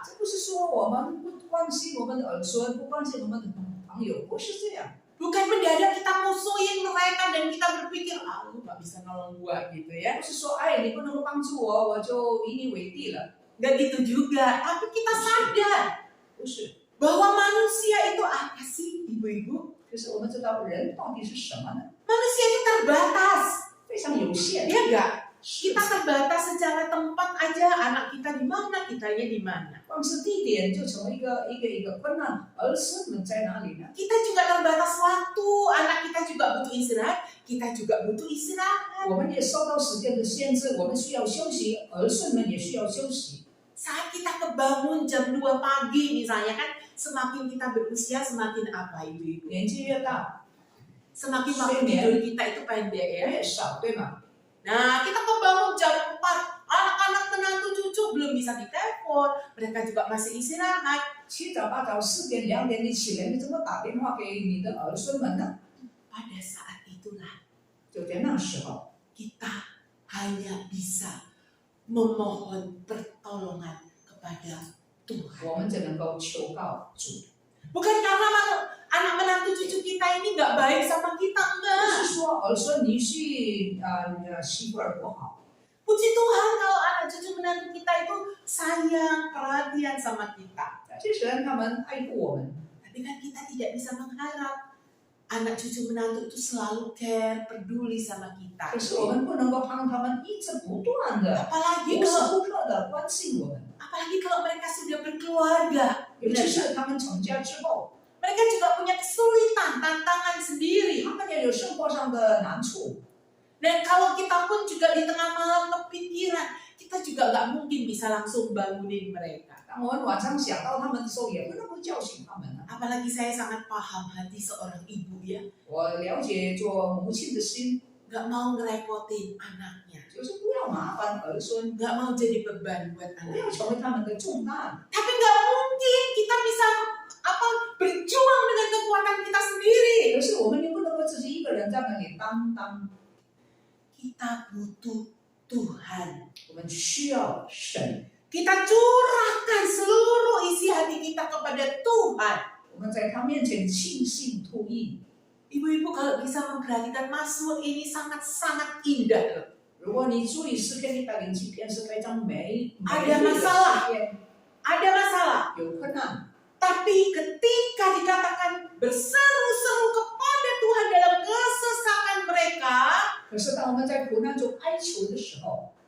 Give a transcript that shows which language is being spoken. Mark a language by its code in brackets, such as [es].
[zh] 这不是说我们不关心我们的儿孙，不关心我们的朋友，不是这样。 [id] Bukan mendadak kita musuhin mereka dan kita berpikir, ah lu gak bisa nolong gua gitu ya. [zh] 不是说哎你不能够帮助我，我就以你为帝了， [id] Gak gitu juga. Tapi kita sadar [zh] 不是。 [id] bahwa manusia itu apa sih, ibu-ibu? [zh] 就是我们知道人到底是什么呢？ [id] Manusia itu terbatas. [zh] 非常有限。 [id] Iya gak? [zh] 是 [id] Kita terbatas secara tempat aja. Anak kita di mana, kitanya di mana. [zh] 光是地点就成为一个困难，儿孙们在哪里呢？ [id] Kita juga terbatas waktu. Anak kita juga butuh istirahat. Kita juga butuh istirahat. [zh] 我们也受到时间的限制，我们需要休息，儿孙们也需要休息。 [id] Saat kita kebangun jam 2 pagi misalnya kan, semakin kita berusia semakin apa ibu-ibu? [zh] 年纪越大， [id] Semakin waktu tidur kita itu pendek ya. [zh] 越少，对吗？ [id] Nah, kita kebangun jam 4, anak-anak menantu cucu belum bisa ditelepon, mereka juga masih istirahat. [zh] 七早八早4点2点你起来，你怎么打电话给你的儿孙们呢？ [id] Pada saat itulah [zh] 就在那时候， [id] kita hanya bisa memohon pertolongan kepada Tuhan. [zh] 我们只能够求告主。 [id] Bukan karena anak menantu cucu kita ini nggak baik sama kita, enggak. [zh] 是说儿孙女婿媳妇儿不好， [id] Puji Tuhan kalau anak cucu menantu kita itu sayang, perhatian sama kita. [zh] 这神他们爱护我们， [id] Tapi kan kita tidak bisa mengharap anak cucu menantu itu selalu care, peduli sama kita. [zh] 可是我们不能够让他们一直不断的、 [id] Apalagi [zh] 无时 [id] kalau [zh] 不刻的关心我们， [id] mereka sudah berkeluarga. [zh] 尤其是他们成家之后， [id] Mereka juga punya kesulitan, tantangan sendiri. [zh] 他们也有生活上的难处。 [id] Dan kalau kita pun juga di tengah malam kepikiran, kita juga nggak mungkin bisa langsung bangunin mereka. [zh] 当我们晚上想到他们的时候，也不能够叫醒他们啊。 [id] Apalagi saya sangat paham hati seorang ibu ya, [zh] 我了解做母亲的心， [id] nggak mau ngerepotin anaknya, [zh] 就是不要麻烦儿孙， [id] nggak mau jadi beban buat [zh] 不要 [id] anak. [zh] 成为他们的重担。 [id] Tapi nggak mungkin kita bisa berjuang dengan kekuatan kita sendiri. [zh] 可是我们又不能够自己一个人在那里担当， [id] Kita butuh Tuhan. [zh] 我们需要神。 [id] Kita curahkan seluruh isi hati kita kepada Tuhan. [zh] 我们在他面前倾心吐意。 [id] Ibu-ibu kalau bisa memperhatikan Mazmur ini sangat-sangat indah loh. [zh] 如果你注意诗篇107篇是非常美的 [id] Ada masalah. [zh] 诗篇， [id] Ada masalah. [zh] 有困难， [id] Tapi ketika dikatakan berseru-seru kepada Tuhan dalam kesesakan mereka, [zh] 可是当我们在苦难中哀求的时候，